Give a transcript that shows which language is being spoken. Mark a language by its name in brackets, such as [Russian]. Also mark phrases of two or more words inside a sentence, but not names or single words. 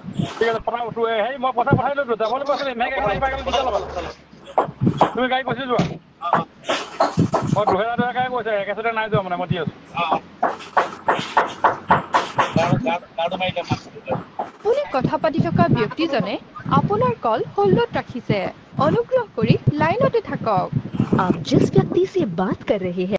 [Assamese] ঠিক আছে হেৰি মই পইচা পঠাই লৈছোঁ, যাব লাগিব আছিলে তুমি গাড়ী কৈছে যোৱা। মই 2000 কৈছে, একেচতে নাই যোৱা মানে মই দি আছোঁ। আপুনি কথা পাতি থকা ব্যক্তিজনে আপোনাৰ কল হোল্ডত ৰাখিছে। অনুগ্ৰহ কৰি লাইনতে থাকক। [Hindi] आप जिस व्यक्ति से बात कर रहे हैं